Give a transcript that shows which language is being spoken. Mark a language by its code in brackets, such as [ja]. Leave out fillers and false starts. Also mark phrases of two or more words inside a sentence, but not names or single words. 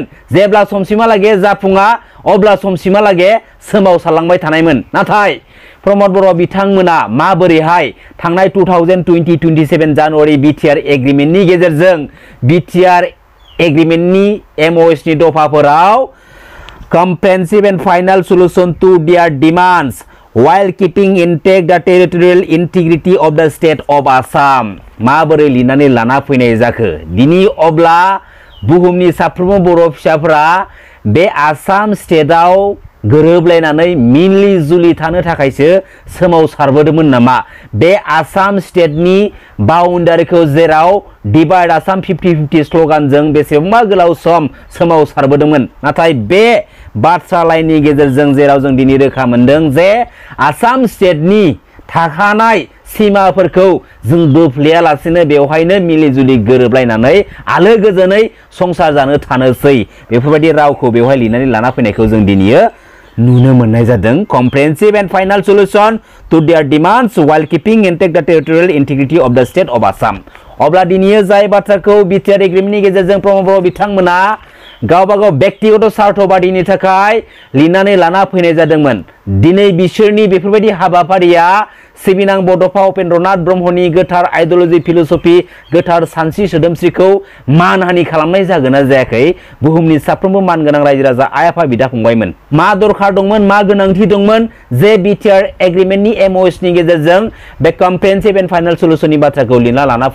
[brx] जेब्ला समसिमहालागे जाफुङा अब्ला समसिमहालागे सोमावसारलांबाय थानायमोन। नाथाय प्रमद बर' बिथांमोना माबोरैहाय थांनाय 2027 जानुवारि बिटिआर एग्रिमेन्टनि गेजेरजों बिटिआर एग्रिमेन्टनि एमअएसनि दफाफोराव [en] comprehensive and final solution to their demands while keeping intact the territorial integrity of the state of Assam [brx] माबोरै लिरनानै लाना फैनाय जाखो दिनै अब्ला बुहुमनि साफ्रोमबो बर' फिसाफोरा बे आसाम स्टेटआव गोरोबलायनानै मिलि जुलि थानो थाखायसो सोमावसारबोदोंमोन नामा? बे आसाम स्टेटनि बाउन्डारिखौ जेराव डिभाइड आसाम 50-50 स्ल'गानजों बेसेबांबा गोलाव सम सोमावसारबोदोंमोन। नाथाय बे बाथ्रा लाइननि गेजेरजों जेराव जों दिनै रोखा मोनदों जे आसाम स्टेटनि थाखानाय सीमाफोरखौ जों बोफ्लेयालासेनो बेवहायनो मिलिजुलि गोरोबलायनानै आलो गोजोनै संसार जानो थानोसै बेफोरबायदि रावखौ बेवहाय लिरनानै लाना फैनायखौ जों दिनैयो नुनो मोननाय जादों। [en] comprehensive and final solution to their demands while keeping intact the territorial integrity of the state of Assam [brx] अब्ला दिनैयो जाय बाथ्राखौ बिटिआर एग्रिमेन्टनि गेजेरजों प्रमद बर' बिथांमोना गावबा गाव व्यक्तिगत स्वार्थबादिनि थाखाय लिरनानै लाना फैनाय जादोंमोन। दिनै बिसोरनि बेफोरबायदि हाबाफारिया सिबिनां बड'फा उपेन्द्रनाथ ब्रह्मनि गोथार आइडिय'लजि फिल'सफि गोथार सानस्रि सोदोमस्रिखौ मानहानि खालामनाय जागोन ना जायाखै बुहुमनि साफ्रोमबो मानगोनां रायजो राजा आइ आफा बिदा फंबायमोन मा दरखार दंमोन मा गोनांथि दंमोन जे बिटिआर एग्रिमेन्टनि एमओएसनि गेजेरजों बे कम्प्रेहेनसिभ एन्ड फाइनाल सल्युशननि बाथ्राखौ लिरना लाना